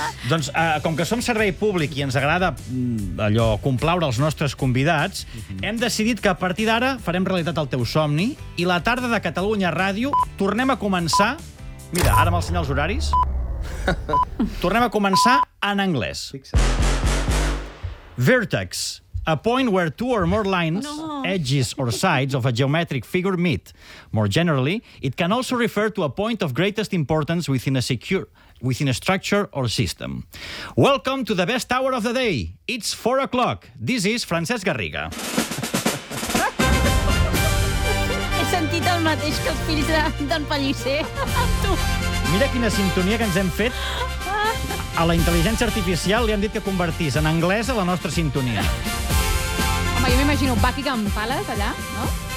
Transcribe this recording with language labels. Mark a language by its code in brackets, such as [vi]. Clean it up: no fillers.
[ca] Doncs, com que som servei públic i ens agrada allò complaure els nostres convidats, hem decidit que a partir d'ara farem realitat el teu somni i la tarda de Catalunya Ràdio tornem a començar... Mira, ara me'l senyal els horaris. Tornem a començar en anglès. [en] Vertex. A point where two or more lines, edges or sides of a geometric figure meet. More generally, it can also refer to a point of greatest importance within a structure or system. Welcome to the best hour of the day. It's 4 o'clock. This is Francesc Garriga. [ca] He sentit el mateix que els fills d'en Pellicer. Mira quina sintonia que ens hem fet. A la intel·ligència artificial li han dit que convertís en anglès a la nostra sintonia. Home, jo m'imagino un bàquic amb pales, allà, no?